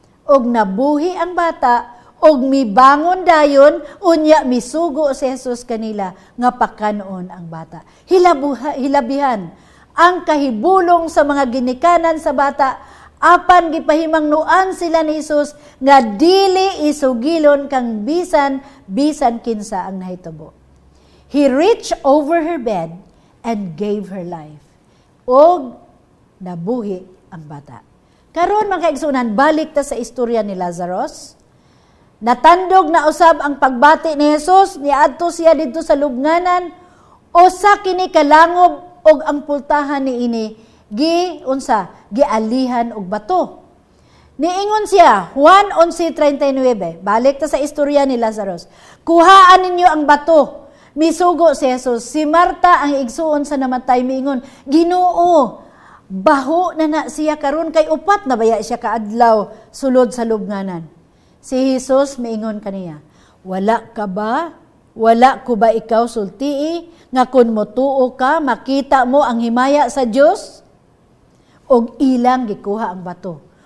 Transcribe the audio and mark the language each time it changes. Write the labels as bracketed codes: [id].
[ceb] Og nabuhi ang bata, og mibangon dayon, unya misugo si Jesus kanila, nga pakanon ang bata. Hilabihan ang kahibulong sa mga ginikanan sa bata, apan gipahimangnuan sila ni Jesus, nga dili isugilon kang bisan kinsa ang nahitabo. [en] He reached over her bed and gave her life. [ceb] Og nabuhi ang bata. Karon mga kaigsunan, balik ta sa istorya ni Lazarus. Natandog na usab ang pagbati ni Jesus, niadto siya dito sa lubnganan, usa kini kalangob og ang pultahan niini gialihan og bato. Niingon siya, Juan 11:39, balik ta sa istorya ni Lazarus. Kuhaan ninyo ang bato. Misugo si Jesus. Si Marta ang igsuon sa namatay, miingon, Ginoo, baho na siya karon kay upat na baya siya kaadlaw sulod sa lubnganan. Si Jesus miingon kaniya, wala ka ba? Wala ko ba ikaw sultii nga kun motuo ka makita mo ang himaya sa Dios? Og ilang gikuha ang bato.